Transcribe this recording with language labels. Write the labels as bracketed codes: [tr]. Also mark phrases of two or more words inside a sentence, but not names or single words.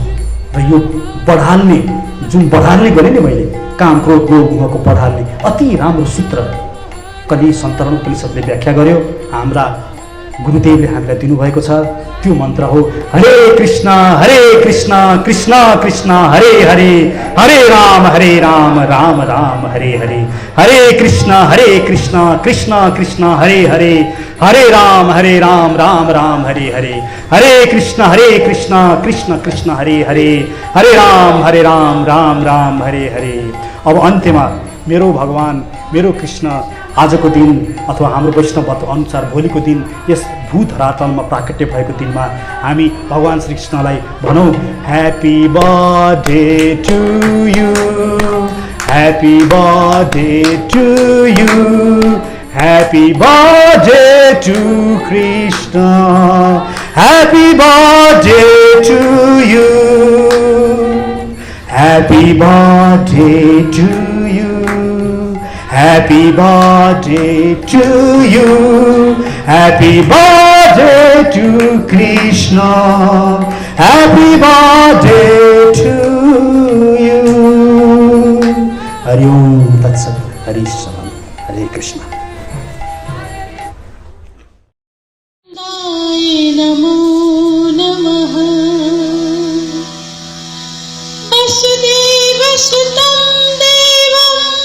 [ne] र यो बढाल्ने, जुन बढाल्ने गरेँ नि मैले, काम, क्रोध, लोभ, मोहको बढाल्ने अति राम्रो सूत्र कलि सन्तरण उपनिषद्ले व्याख्या गर्यो, हाम्रा गुरुदेवले हामीलाई दिनुभएको छ। त्यो मन्त्र हो हरे कृष्ण कृष्ण कृष्ण हरे हरे, हरे राम राम राम हरे हरे, हरे कृष्ण कृष्ण कृष्ण हरे हरे, हरे राम राम राम हरे हरे, हरे कृष्ण कृष्ण कृष्ण हरे हरे, हरे राम राम राम हरे हरे। अब अन्त्यमा मेरो भगवान, मेरो कृष्ण आजको दिन अथवा हाम्रो वैष्णव अनुसार भोलिको दिन यस भूत धरातलमा प्राकट्य भएको दिनमा हामी भगवान श्री कृष्णलाई भनौँ [en] happy birthday to you, happy birthday to you, happy birthday to Krishna, happy birthday to you, happy birthday to you, happy birthday to you, happy birthday to Krishna, happy birthday to you. [sa] हरि ॐ तत् सत्, हरि सलाम, हरे कृष्ण. नमो नमः वासुदेव सुतम् देवम्